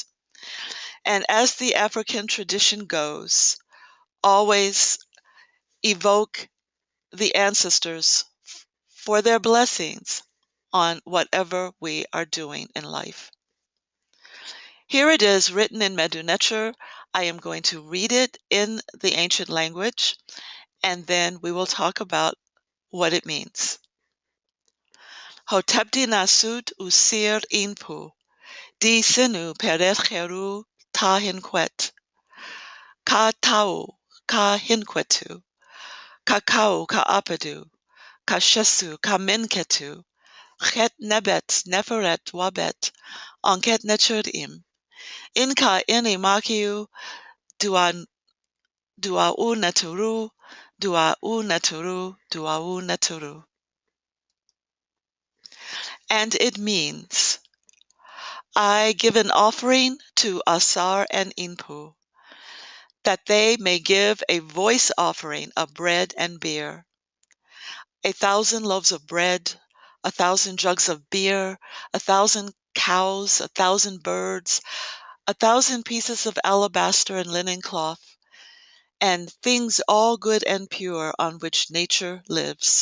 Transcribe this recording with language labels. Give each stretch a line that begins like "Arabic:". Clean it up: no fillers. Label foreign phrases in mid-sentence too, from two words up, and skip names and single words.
English: And as the African tradition goes, always evoke the ancestors for their blessings on whatever we are doing in life. Here it is written in Medu NETER. I am going to read it in the ancient language, and then we will talk about what it means.
Ancient Egyptian: Hotepti nasut usir inpu, di sinu peret cheru ta hinquet, ka tau ka hinquetu, ka kau ka apadu, ka shesu ka minketu, chet nebet neferet wabet, onket nechurim, inka ini makiu duau naturu, duau naturu, duau naturu.
English: And it means, I give an offering to Asar and Inpu, that they may give a voice offering of bread and beer, 1,000 loaves of bread, 1,000 jugs of beer, 1,000 cows, 1,000 birds, 1,000 pieces of alabaster and linen cloth, and things all good and pure on which nature lives.